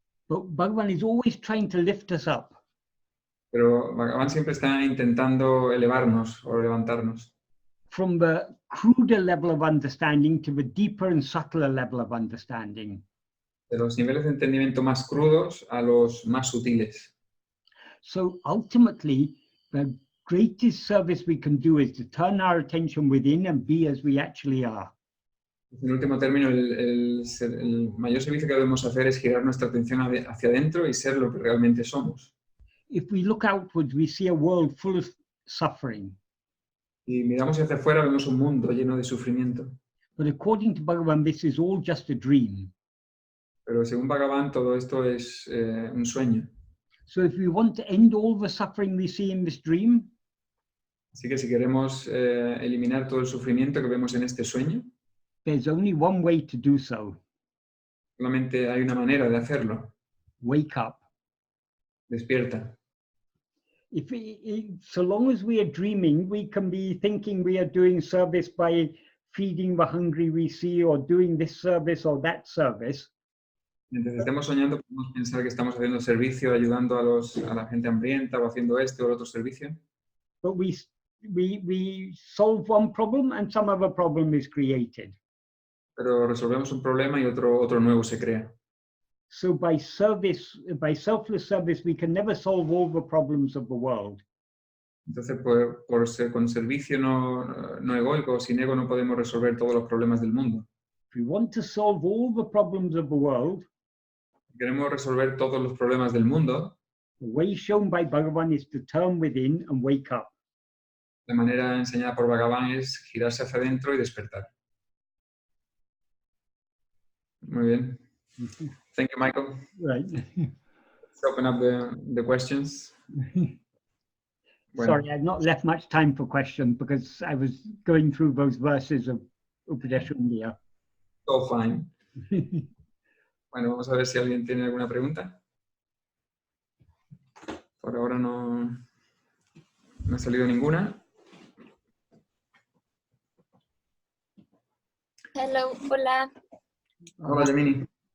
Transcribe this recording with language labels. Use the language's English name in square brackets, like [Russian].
[English] But Bhagavan is always trying to lift us up [Spanish] pero Bhagavan siempre está intentando elevarnos o levantarnos [English] from the cruder level of understanding to the deeper and subtler level of understanding. [Spanish] de los niveles de entendimiento más crudos a los más sutiles. [English] So ultimately, the greatest service we can do is to turn our attention within and be as we actually are. [Spanish] En último término, el mayor servicio que debemos hacer es girar nuestra atención hacia adentro y ser lo que realmente somos. [English] If we look outwards, we see a world full of suffering. [Spanish] Y miramos hacia afuera, vemos un mundo lleno de sufrimiento. [English] But according to Bhagavan, this is all just a dream. [Spanish] Pero según Bhagavan, todo esto es un sueño. [English] So if we want to end all the suffering we see in this dream, [Spanish] Así que si queremos eliminar todo el sufrimiento que vemos en este sueño, [English] there's only one way to do so. [Spanish] solamente hay una manera de hacerlo. [English] Wake up. [Spanish] Despierta. [English] So long as we are dreaming, we can be thinking we are doing service by feeding the hungry we see or doing this service or that service. [Spanish] Mientras estemos soñando, podemos pensar que estamos haciendo servicio, ayudando a la gente hambrienta o haciendo este o el otro servicio. [English] But we solve one problem and some other problem is created. [Spanish] Pero resolvemos un problema y otro nuevo se crea. [English] So by selfless service, we can never solve all the problems of the world. [Spanish] Entonces, con servicio no egoico, sin ego, no podemos resolver todos los problemas del mundo. [English] If we want to solve all the problems of the world, [Spanish] Si queremos resolver todos los problemas del mundo, [English] the way shown by Bhagavan is to turn within and wake up. [Spanish] la manera enseñada por Bhagavan es girarse hacia adentro y despertar. Muy bien. [English] Thank you, Michael. Right. Let's open up the questions. [Spanish] Bueno. [English] Sorry, I've not left much time for questions because I was going through those verses of Upadeshandya. All fine. [Spanish] Bueno, vamos a ver si alguien tiene alguna pregunta. Por ahora no ha salido ninguna. [English] Hello, [Spanish] hola. Hola, Yamini.